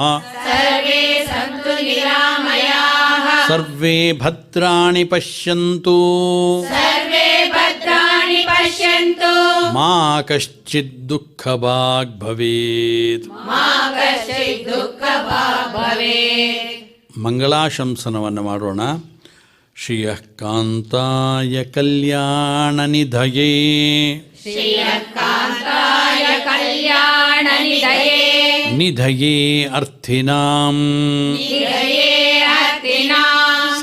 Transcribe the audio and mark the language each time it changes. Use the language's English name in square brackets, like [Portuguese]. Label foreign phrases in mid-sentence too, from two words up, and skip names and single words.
[Sanskrit] ಸರ್ವೇ ಸಂತು ನಿರಾಮಯಾಃ. ಸರ್ವೇ ಭದ್ರಾಣಿ ಪಶ್ಯಂತು ಸರ್ವೇ ಭದ್ರಾಣಿ ಪಶ್ಯಂತು. ಪಶ್ಯಂತು ಮಾ ಕಶ್ಚಿತ್ ದುಃಖಭಾಗ್ ಭವೇತ್. ಮಾ ಕಶ್ಚಿತ್ ದುಃಖಭಾಗ್ ಭವೇತ್. [Kannada] ಮಂಗಳಾಶಂಸನವನ್ನು ಮಾಡೋಣ. [Sanskrit] ಶ್ರಿಯಃ ಕಾಂತಾಯ ಕಲ್ಯಾಣ ನಿಧಯೇ ಶ್ರೀಯಕಾಂತಾಯ ಕಲ್ಯಾಣ ನಿಧಯೇ ನಿಧಯೇ ಅರ್ಥಿನಾಂ ನಿಧಯೇ ಅರ್ತಿನಾಂ